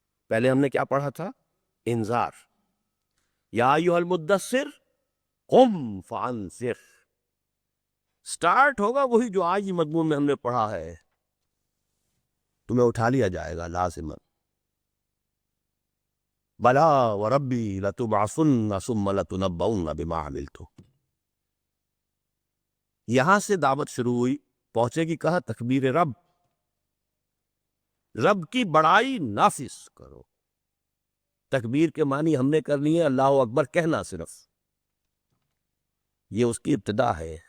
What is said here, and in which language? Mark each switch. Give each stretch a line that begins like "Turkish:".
Urdu: پہلے ہم نے کیا پڑھا تھا؟ انذار,
Arabic: یا ایھا المدثر قم فانذر.
Urdu: سٹارٹ ہوگا وہی جو آج ہی مضمون میں ہم نے پڑھا ہے, تمہیں اٹھا لیا جائے گا لازماً.
Arabic: بلا وربی لتبعثن ثم لتنبؤن بما عملتم.
Urdu: یہاں سے دعوت شروع ہوئی, پہنچے گی کہاں؟ تکبیر رب. رب کی بڑائی نافذ کرو. تکبیر کے معنی ہم نے کرنی ہے اللہ اکبر کہنا صرف, یہ اس کی ابتدا ہے.